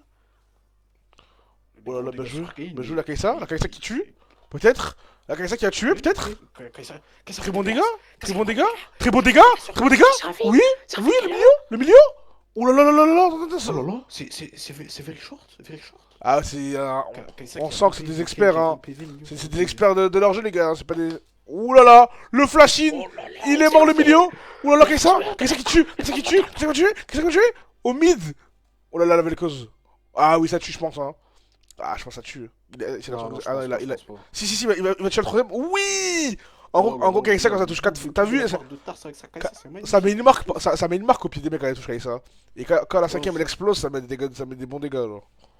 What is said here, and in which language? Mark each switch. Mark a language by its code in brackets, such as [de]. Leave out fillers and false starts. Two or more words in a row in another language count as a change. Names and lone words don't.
[fr] Oh là là, Les bien gars joué. sur Kayn, Bien joué la Kai'Sa. La Kai'Sa qui tue. Peut-être. La Kai'Sa qui a tué, peut-être. Très bon dégât. Très bon dégât. Très bon dégât. Très bon dégât. Oui. Oui, le milieu. Le milieu. Oh là là là là là là. Oh là là, c'est [en] very short, very short. [fr] Ah, c'est. Kai'Sa on qui sent a que c'est monté des experts, quelques hein. PV milieu. C'est des experts de leur jeu, les gars. C'est pas des. Ouh là là. Le flash in. Oh là là, Il est mort le milieu. Ouh là là, Kai'Sa. Kai'Sa qui tue. Kai'Sa qui tue. Kai'Sa qui tue. Kai'Sa qui tue. Au mid. Oh là là, la Vel'Koz. Ah oui, ça tue, je pense, hein. Ah, je pense que ça tue. C'est la Non, non, ah, non, je pense pas. Si, il va tuer le troisième. Oui. En gros, Kai'Sa, quand ça touche 4. T'as vu? Ça met une marque, ça met une marque au pied des mecs quand elle touche Kai'Sa. Et quand la cinquième elle explose, ça met des dégâts, ça met des bons dégâts, genre.